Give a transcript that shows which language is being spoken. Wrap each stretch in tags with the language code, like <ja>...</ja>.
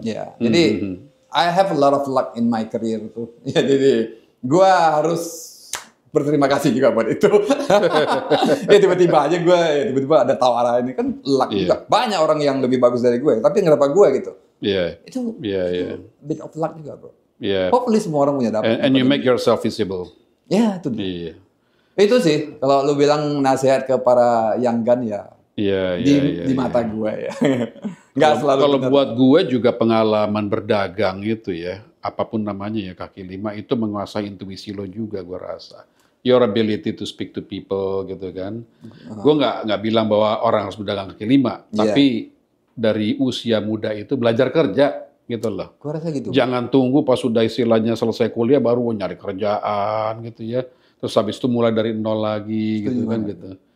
<en>Ya, jadi I have a lot of luck in my career tuh.</en> <id>Ya, jadi gua harus berterima kasih juga buat itu. Ya tiba-tiba aja tiba-tiba ada tawaran ini kan luck juga. Banyak orang yang lebih bagus dari gue, tapi kenapa gue gitu? Itu</id> <en>bit of luck</en> <id>juga bro. Hopefully semua orang punya dapat.</id> <en>And you make yourself visible.</en> <id>Ya, itu dia. Itu sih, kalau lu bilang nasihat ke para young gun ya, di mata gue ya. Nggak selalu. Kalau buat gue juga pengalaman berdagang gitu ya, apapun namanya ya, kaki lima itu menguasai intuisi lo juga gue rasa.</id> <en>Your ability to speak to people gitu kan.</en> <id>Gue nggak bilang bahwa orang harus berdagang kaki lima, tapi dari usia muda itu belajar kerja. Gitu loh. Gua rasa gitu. Jangan tunggu pas sudah istilahnya selesai kuliah baru nyari kerjaan gitu ya. Terus habis itu mulai dari nol lagi gitu kan gitu.</id>